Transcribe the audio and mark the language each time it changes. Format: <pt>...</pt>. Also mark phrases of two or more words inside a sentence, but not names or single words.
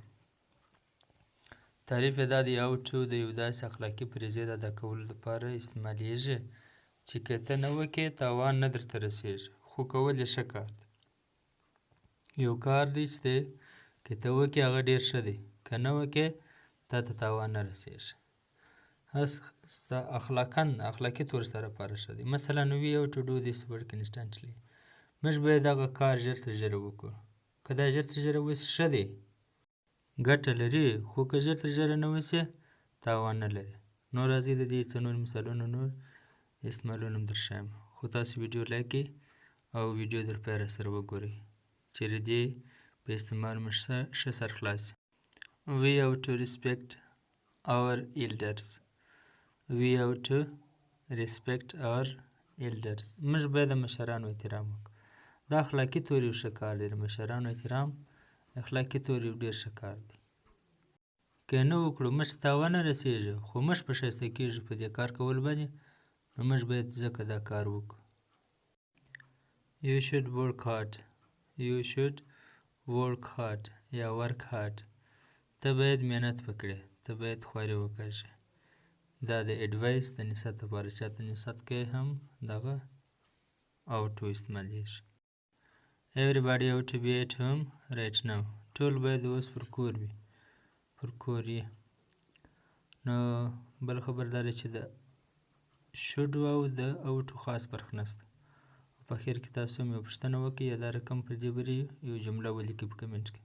<ps>تعریف یې دا دی</ps> <en>ought to</en> <ps>د یو داسې اخلاقي فریضې د ادا کولو لپاره استعمالیږي چې که ته نه وکې تاوان نه درته رسیږي خو کول یې ښه کار دی. یو کار دی چې که ته وکې هغه ډېر ښه دی، که نه وکې تا ته تاوان نه رسیږي. ستا اخلاقي طور سره لپاره ښه دی.</ps> <en>مثلا we have to do this work instantly.</en> <ps>موږ باید دغه کار ژر تر ژره وکړو. که دا ژر تر ژره وسي ښه دی، ګټه لري، خو که ژر تر ژره نه وسي تاوان نه لري. نو راځئ د دې څه نور مثالونه نور استعمالونه هم درښایم، خو تاسو ویډیو لایک کړئ او ویډیو در پای راسره وګورئ چې د دې په استعمال مو ښه سر خلاص شي.</ps> <en>We have to respect our elders. We have to respect our elders.</en> <ps>موږ باید د مشرانو احترام وکړو. دا اخلاقي طور یو ښه کار دی. د مشرانو احترام اخلاقي طور یو ډېر ښه کار دی. که یې نه وکړو موږ ته تاوان نه رسیږي، خو موږ په ښایسته کېږو په دې کار کول باندې، نو موږ باید ځکه دا کار وکړو.</ps> <en>You should work hard. You should work hard یا work hard.</en> <ps>ته باید محنت وکړې، ته باید خواري وکړې. دا د اډوایس د نصیحت لپاره چاته نصیحت کوي هم دغه</ps> <en>ought to</en> <ps>استعمالیږي.</ps> <en>Everybody ought to be at home right now.</en> <ps>ټول باید اوس پر کور وي، پر کور یې. نو بل خبر دا دی چې د should او د</ps> <en>ought to</en> <ps>خاص فرق نشته. په اخر کې تاسو هم یو پوښتنه وکړئ یا دا رقم پر دې بری یو جمله ولیکئ په کمنټ کې.</ps>